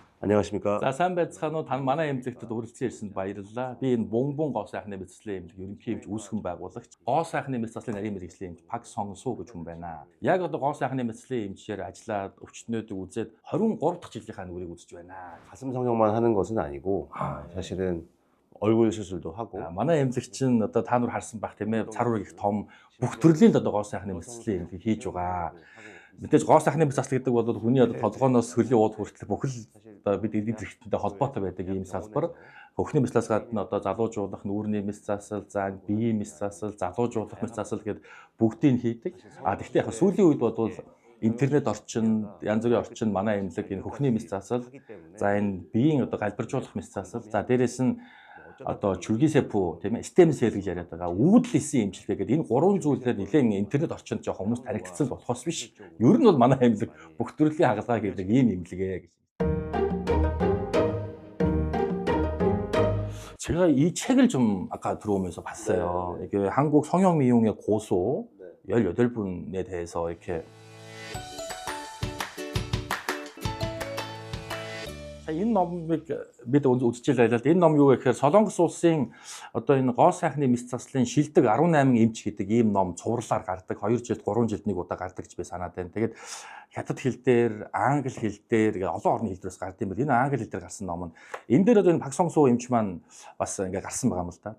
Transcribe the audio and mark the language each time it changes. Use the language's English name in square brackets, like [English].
[Korean] 안녕하십니까? [Mongolian] За сайн байцгаана уу? Тань манай эмнэлэгтд хүрэлцэн ирсэнд баярлалаа. Би энэ Бон гоо сайхны мэс заслын эмнэлэг ерөнхий эмч үүсгэн байгуулагч гоо сайхны мэс заслын нарийн мэргэжлийн эмч Пак Сон Су гэж хүн байна. Яг одоо гоо сайхны мэс заслын эмчээр ажиллаад өвчтнүүдийг үзээд 23 дахь жилийнхаа нүрийг үзэж байна. [Korean] 가슴 성형만 하는 것은 아니고 사실은 얼굴 수술도 하고 [Mongolian] манай эмнэлэгчин одоо та нар харсан байх тийм ээ цар үрэг их том бүх төрлийн одоо гоо сайхны мэс заслын эмнэлэг хийж байгаа. Мэдээж гоо сайхны мэс засал гэдэг бол хүний одоо толгооноос хөлийн ууд хүртэл бүхэл одоо бид эдийн засгийн холбоотой байдаг ийм салбар. Хөхний мэс засал гадна одоо залуужуулах нүүрний мэс засал, за биеийн мэс засал, залуужуулах мэс засал гэдэг бүгдийг хийдэг. Тэгвэл яг сүүлийн үед бол интернет орчин, янз бүрийн орчин манай эмнэлэг энэ хөхний мэс засал, за энэ биеийн одоо галбиржуулах мэс засал, за дээрэс нь одоо чүргисэпү тийм ээ stem cell гэж яриад байгаа үүдэлсэн эмчилгээ гэдэг энэ гурван зүйлээр нэлээд интернет орчинд жоох хүмүүс таригдсан болохоос биш. Ер нь бол манай эмнэлэг бүх төрлийн хагалгаа гэдэг ийм эмнэлгээ гэж. [Korean] 제가 이 책을 좀 아까 들어오면서 봤어요. 이게 한국 성형 미용의 고수 18분에 대해서 이렇게 [Mongolian] энэ номыг бид үзэж байлаа. Энэ ном юу гэхээр Солонгос улсын одоо энэ гоо сайхны мэс заслын шилдэг 18 эмч гэдэг ийм ном цувралаар гардаг. 2 жилд 3 жилд нэг удаа гардаг гэж би санаад байна. Тэгээд хятад хэл дээр, англи хэл дээр олон орны хэл дээрээс гардаг юм байна. Энэ англи хэл дээр гарсан ном нь. Энэ дээр одоо энэ Пак Сон Су эмч маань бас ингээ гарсан байгаа юм л да.